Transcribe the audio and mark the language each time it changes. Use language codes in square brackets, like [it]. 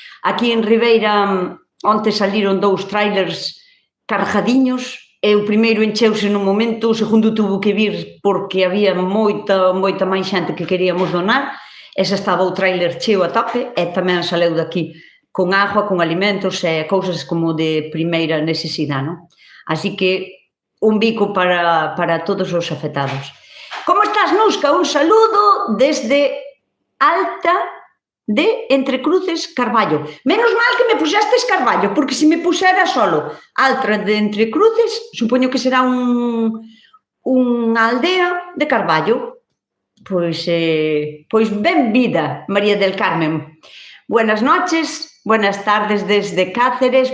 [gl] Aquí en Ribeira, onte saliron 2 trailers cargadiños. O primeiro encheuse nun momento, o segundo tuvo que vir porque había moita máis xente que queríamos donar. Esa estaba o trailer cheo a tope e tamén saleu daqui con agua, con alimentos e cousas como de primeira necesidade, non? Así que un bico para todos os afectados. Como estás, Nusca? [es] Un saludo desde Alta de Entrecruces, Carballo. [gl] Menos mal que me puxestes Carballo, porque se me puxera solo Alta de Entrecruces, supoño que será unha aldea de Carballo. Pois benvida, María del Carmen. [es] Buenas noches, buenas tardes desde Cáceres.